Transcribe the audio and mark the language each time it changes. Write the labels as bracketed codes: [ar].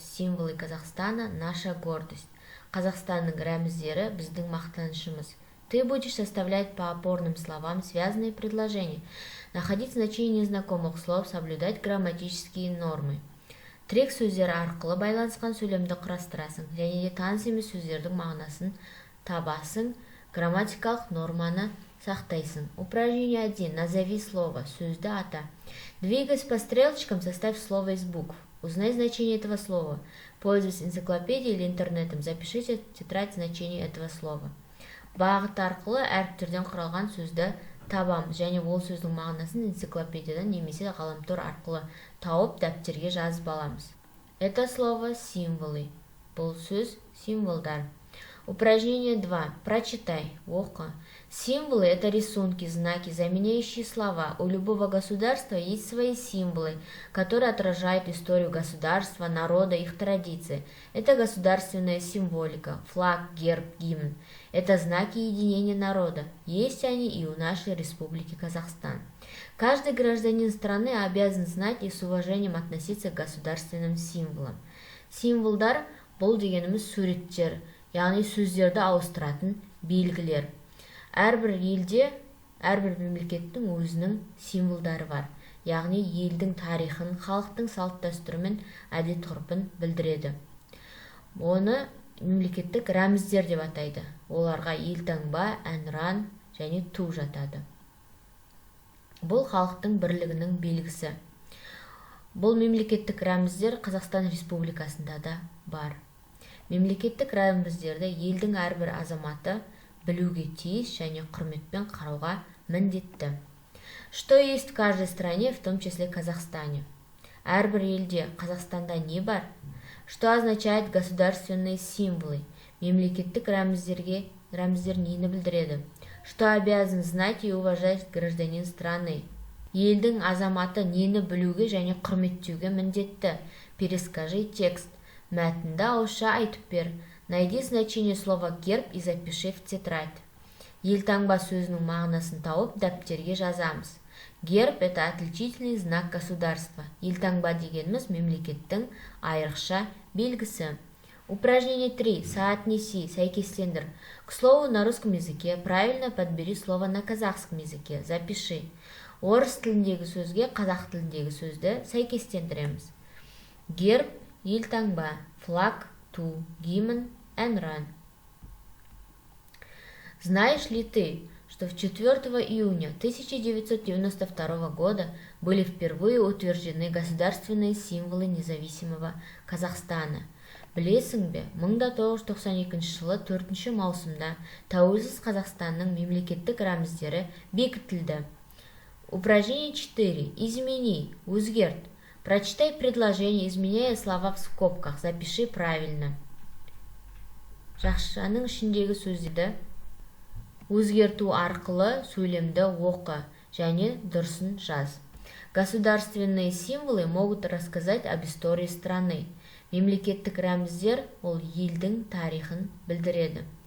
[ru] Символы Казахстана – наша гордость. [kk] Қазақстанның рәміздері – біздің мақтанышымыз. [ru] Ты будешь составлять по опорным словам связанные предложения, находить значение незнакомых слов, соблюдать грамматические нормы. [kk] Тірек сөздері арқылы байланысқан сөйлемді құрастырасың, және де таныс емес сөздердің мағынасын табасың, грамматикалық норманы сақтайсың. [ru] Упражнение 1. Назови слово. [kk] Сөзді ата. [ru] Двигаясь по стрелочкам, составь слово из букв. Узнай значение этого слова. Пользуясь энциклопедией или интернетом, запишите в тетрадь значение этого слова. [kk] Бағыт арқылы әріптерден құралған сөзді табамыз, және ол сөздің мағынасын энциклопедиядан немесе ғаламтор арқылы тауып дәптерге жазып аламыз. [ru] Это слово символы. [kk] Бұл сөз символдар. [ru] Упражнение 2. Прочитай. [kk] Оқы. [ru] Символы – это рисунки, знаки, заменяющие слова. У любого государства есть свои символы, которые отражают историю государства, народа, их традиции. Это государственная символика, флаг, герб, гимн. Это знаки единения народа. Есть они и у нашей республики Казахстан. Каждый гражданин страны обязан знать и с уважением относиться к государственным символам. [kk] Символдар – бұл дегеніміз суреттер, яғни сөздерді ауыстыратын белгілер. Әрбір елде, әрбір мемлекеттің өзінің символдары бар. Яғни елдің тарихын, халықтың салт дәстүрі мен әдет-ғұрпын білдіреді. Оны мемлекеттік рәміздер деп атайды. Оларға елтаңба, әнұран және ту жатады. Бұл халықтың бірлігінің белгісі. Бұл мемлекеттік рәміздер Қазақстан Республикасында да бар. Мемлекеттік рәміздерді елдің әрбір азаматы білуге тиіс және құрметпен қарауға міндетті. [ru] Что есть в каждой стране, в том числе Казахстане? [kk] Әрбір елде, Қазақстанда не бар? [ru] Что означает государственные символы? [kk] Мемлекеттік рәміздер нені білдіреді? [ru] Что обязан знать и уважать гражданин страны? [kk] Елдің азаматы нені білуге және құрметтеуге міндетті? [ru] Перескажи текст. [kk] Мәтінді ауызша айтып бер. [ru] Найди значение слова герб и запиши в тетрадь. [kk] Елтаңба сөзінің мағынасын тауып дәптерге жазамыз. [ru] Герб – это отличительный знак государства. [kk] Елтаңба дегеніміз мемлекеттің айрықша белгісі. [ru] Упражнение 3. Соотнеси, [kk] сәйкестендір. [ru] К слову на русском языке правильно подбери слово на казахском языке. Запиши. [kk] Орыс тіліндегі сөзге қазақ тіліндегі сөзді сәйкестендіреміз. Герб – елтаңба, флаг, ту, гимн, әнұран. [ru] Знаешь ли ты, что 4 июня 1992 года были впервые утверждены государственные символы независимого Казахстана? [kk] Білесің бе, 1992 жылы 4 маусымда тәуелсіз Қазақстанның мемлекеттік рәміздері бекітілді. [ru] Упражнение 4. Измени, [kk] өзгерт. [ru] Прочитай предложение, изменяя слова в скобках. Запиши правильно. [kk] Жақшаның ішіндегі сөздерді өзгерту арқылы сөйлемді оқы және дұрысын жаз. [ru] Государственные символы могут рассказать об истории страны. [kk] Мемлекеттік рәміздер ол елдің тарихын білдіреді.